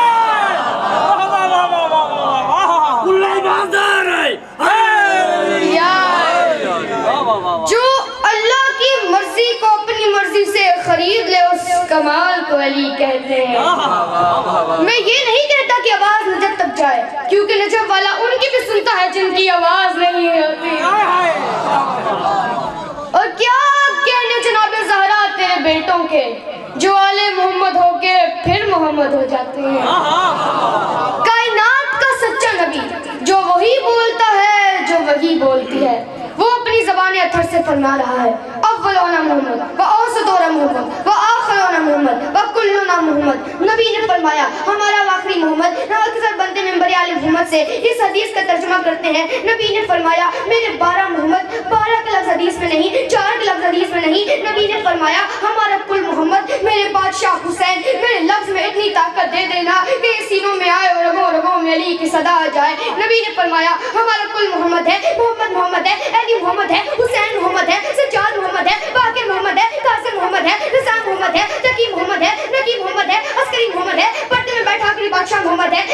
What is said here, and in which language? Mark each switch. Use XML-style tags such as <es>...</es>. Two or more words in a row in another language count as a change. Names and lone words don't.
<ur>جو اللہ کی مرضی کو اپنی مرضی سے خرید لے اس کمال کو علی کہتے ہیں میں یہ نہیں کہتا کہ آواز نجف تک جائے کیونکہ نجف والا ان کی بھی سنتا ہے جن کی آواز نہیں ہوتی اور کیا کہنے جناب زہرا تیرے بیٹوں کے جو آل محمد ہو کے پھر محمد ہو جاتے ہیں کائنات کا سچا نبی جو وہی بولتا ہے جو وہی بولتی ہے وہ اپنی زبان اتھر سے فرما رہا ہے</ur> <ar>اولونا محمد و اوسطونا محمد و آخرونا محمد و کلونا محمد</ar> <ur>نبی نے فرمایا ہمارا آخری محمد اکثر بندے ممبر آل محمد سے اس حدیث کا ترجمہ کرتے ہیں نبی نے فرمایا میرے 12 محمد 12 کے لفظ حدیث میں نہیں 4 کے لفظ حدیث میں نہیں نبی نے فرمایا ہمارا کل محمد میرے بادشاہ حسین میرے لفظ میں اتنی طاقت دے دینا کہ سینوں میں آئے اور رگوں رگوں میں علی کی صدا آ جائے نبی نے فرمایا ہمارا کل محمد ہے محمد محمد ہے علی محمد ہے حسین محمد ہے سجاد محمد ہے باقر محمد ہے محمد ہے, تقی محمد ہے, نقی محمد ہے, عسکری محمد ہے, پردے میں بیٹھا آخری بادشاہ محمد ہے.</ur>